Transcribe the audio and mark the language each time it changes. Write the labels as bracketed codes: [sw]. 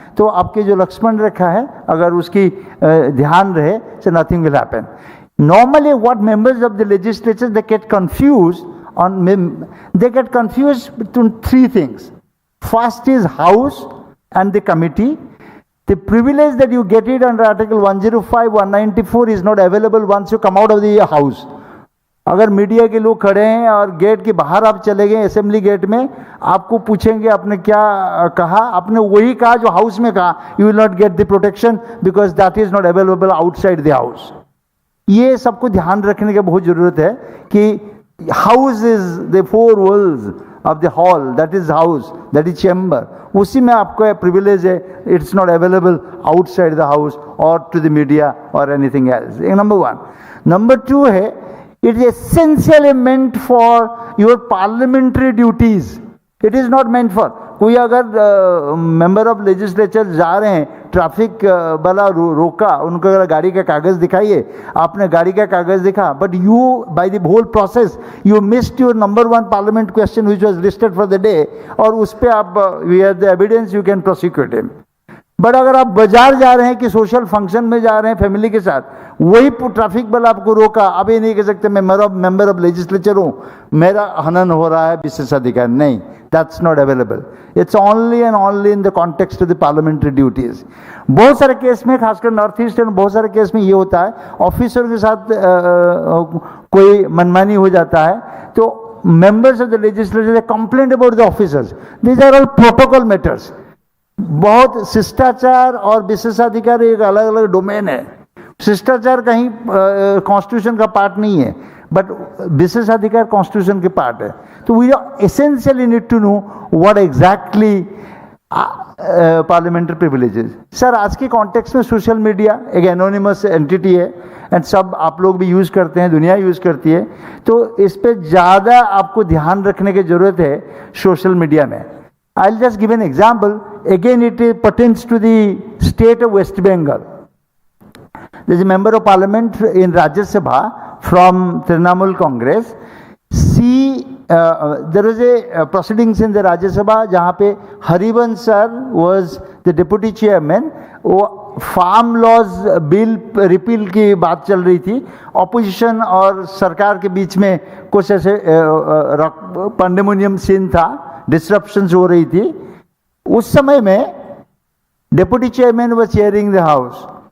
[hi] तो आपके जो लक्ष्मण रेखा है अगर उसकी ध्यान रहे, [en] So nothing will happen. Normally what members of the legislature they get confuse to three things. First is house and the committee. The privilege that you get it under Article 105, 194 is not available once you come out of the house. [hi] अगर media के लोग खड़े हैं और gate के बाहर आप चले गए, असेंबली गेट में, आपको पूछेंगे आपने क्या कहा, आपने वही कहा जो हाउस में कहा, [en] you will not get the protection because that is not available outside the house. [hi] ये सबको ध्यान रखने की बहुत जरूरत है कि [en] House is the four walls of the hall, that is house, that is chamber. [hi] उसी में आपको privilege है, [en] it's not available outside the house or to the media or anything else. Number one. Number two है, it is essentially meant for your parliamentary duties. It is not meant for, [hi] कोई अगर member of legislature जा रहे हैं, traffic वाला रोका, उनको अगर गाड़ी का कागज दिखाइए, आपने गाड़ी का कागज दिखा, [en] but you by the whole process you missed your number 1 parliament question which was listed for the day, [hi] और उस पे आप [en] We have the evidence, you can prosecute him. [hi] But अगर आप बाजार जा रहे हैं कि सोशल फंक्शन में जा रहे हैं फैमिली के साथ, वही ट्रैफिक वाला आपको रोका, आप ये नहीं कह सकते मैं मेंबर ऑफ लेजिस्लेचर हूं, मेरा हनन हो रहा है विशेषाधिकार. नहीं, [en] that's not available. It's only and only in the context of the parliamentary duties. [hi] बहुत सारे केस में, खासकर नॉर्थ ईस्ट में बहुत सारे केस में ये होता है, ऑफिसर के साथ कोई मनमानी हो जाता है, तो [en] members of the legislature they complain about the officers. These are all protocol matters. [hi] बहुत शिष्टाचार और विशेषाधिकार एक अलग अलग डोमेन है. शिष्टाचार कहीं कॉन्स्टिट्यूशन का पार्ट नहीं है, बट विशेषाधिकार कॉन्स्टिट्यूशन के पार्ट है. [en] तो we essentially need to know what exactly parliamentary privileges. [hi] Sir, आज के कॉन्टेक्स्ट में सोशल मीडिया एक एनोनिमस एंटिटी है एंड सब आप लोग भी यूज करते हैं, दुनिया यूज करती है, तो इस पे ज्यादा आपको ध्यान रखने की जरूरत है सोशल मीडिया में. [en] I'll just give an example. Again, it pertains to the state of West Bengal. There is a member of parliament in Rajya Sabha from Trinamool Congress. There was a proceedings in the Rajya Sabha [hi] जहाँ पे [en] Harivansh sir was the deputy chairman. [hi] वो farm laws bill repeal की बात चल रही थी, opposition और सरकार के बीच में कुछ ऐसे पंडेमोनियम सीन था, डिस्ट्रप्शंस हो रही थी. उस समय में [en] Deputy chairman was chairing the house.